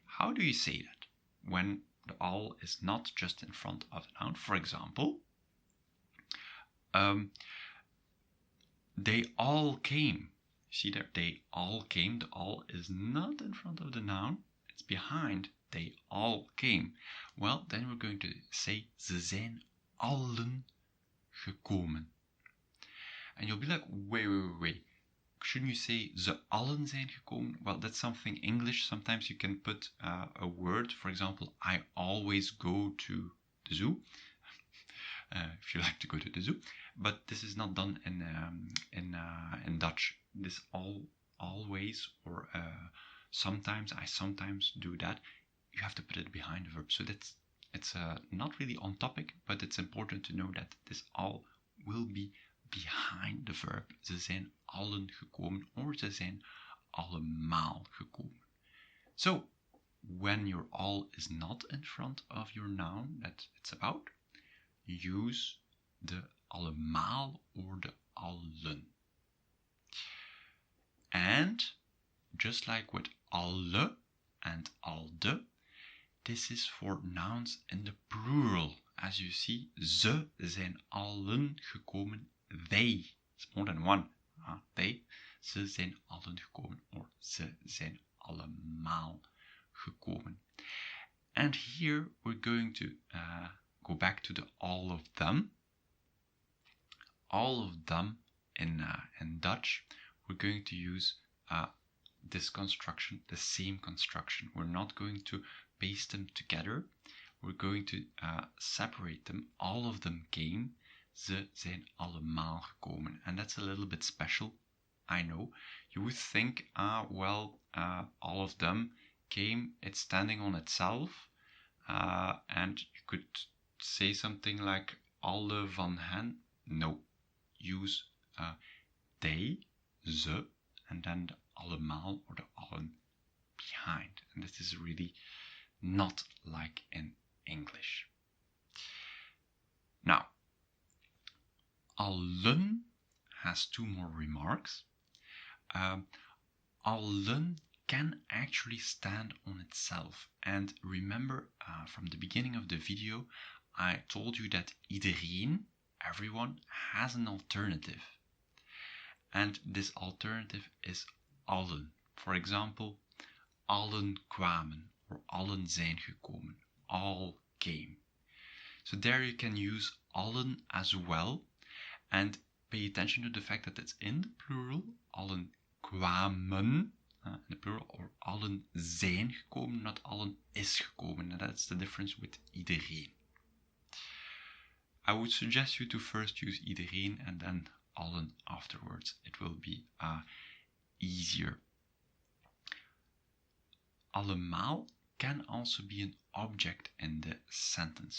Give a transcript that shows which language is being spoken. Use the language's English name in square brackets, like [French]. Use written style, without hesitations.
[English] How do you say that when the all is not just in front of the noun? For example, they all came. See there, they all came. The all is not in front of the noun. It's behind. They all came. Well, then we're going to say [Dutch] ze zijn allen gekomen. [English] And you'll be like, wait. Shouldn't you say [Dutch] ze allen zijn gekomen? [English] Well, that's something English. Sometimes you can put a word. For example, I always go to the zoo. If you like to go to the zoo. But this is not done in Dutch. This always or sometimes, I sometimes do that. You have to put it behind the verb. So it's not really on topic, but it's important to know that this all will be behind the verb. [Dutch] Ze zijn allen gekomen or ze zijn allemaal gekomen. [English] So when your all is not in front of your noun that it's about, use the allemaal or the allen. And just like with alle and alde, this is for nouns in the plural. As you see, [Dutch] ze zijn allen gekomen. [English] They, it's more than one. They, [Dutch] ze zijn allen gekomen or ze zijn allemaal gekomen. [English] And here we're going to go back to the all of them. All of them in Dutch, we're going to use this construction, the same construction. We're not going to paste them together. We're going to separate them. All of them came. [Dutch] Ze zijn allemaal gekomen. [English] And that's a little bit special, I know. You would think, all of them came. It's standing on itself. And you could say something like [Dutch] alle van hen. [English] No. Use they, ze, and then the allemaal or the allen behind. And this is really not like in English. Now, allen has two more remarks. Allen can actually stand on itself. And remember, from the beginning of the video, I told you that iedereen, everyone, has an alternative. And this alternative is allen. For example, [Dutch] allen kwamen or allen zijn gekomen. [English] All came. So there you can use allen as well. And pay attention to the fact that it's in the plural. [Dutch] Allen kwamen [English] in the plural, [Dutch] or allen zijn gekomen, not allen is gekomen. [English] And that's the difference with iedereen. I would suggest you to first use iedereen and then allen afterwards. It will be easier. Allemaal can also be an object in the sentence.